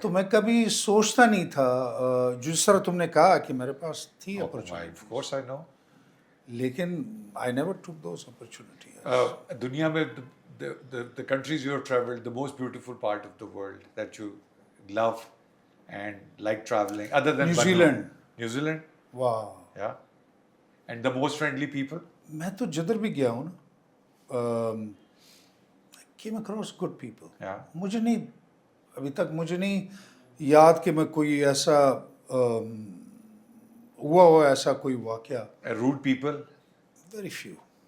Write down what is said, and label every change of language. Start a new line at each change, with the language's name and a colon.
Urdu: تو میں کبھی سوچتا نہیں تھا، جس طرح تم نے کہا کہ میرے پاس تھی opportunity.
English: Of course I know. لیکن I never took those opportunity. دنیا میں the countries you have traveled, the most beautiful part of the world that you love and like traveling, other than New Zealand. واہ. Yeah. And the most friendly people?
Urdu: میں تو جدھر بھی گیا ہوں نا، came across good people.
English: Yeah.
Urdu: مجھے نہیں، ابھی تک مجھے نہیں یاد کہ میں کوئی ایسا ہوا ہو ایسا کوئی واقعہ.
English: Rude people? Very few.